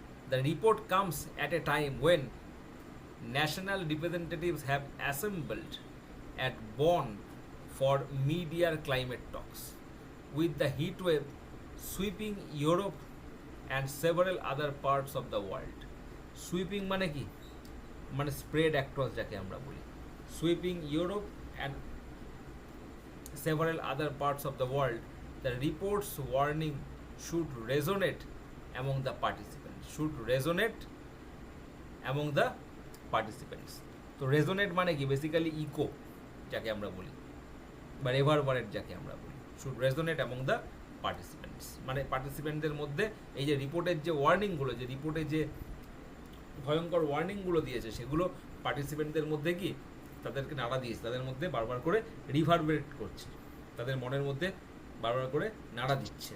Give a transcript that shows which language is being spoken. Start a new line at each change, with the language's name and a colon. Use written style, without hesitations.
English: The report comes at a time when national representatives have assembled at Bonn for mid-year climate talks, with the heat wave sweeping Europe and several other parts of the world.
Bangla: Sweeping মানে কি? মানে
English: spread across
Bangla: যাকে আমরা বলি।
English: Sweeping Europe and several other parts of the world, the report's warning should resonate among the participants. Should resonate among the participants.
Bangla: তো resonate মানে কি? Basically eco যাকে আমরা বলি, বা রেভারবারেট যাকে আমরা বলি।
English: should resonate among the participants
Bangla: মানে পার্টিসিপেন্টদের মধ্যে এই যে রিপোর্টের যে ওয়ার্নিংগুলো, যে রিপোর্টে যে ভয়ঙ্কর ওয়ার্নিংগুলো দিয়েছে, সেগুলো পার্টিসিপেন্টদের মধ্যে কি তাদেরকে নাড়া দিয়েছে, তাদের মধ্যে বারবার করে রিভারবেরেট করছে, তাদের মনের মধ্যে বারবার করে নাড়া দিচ্ছে।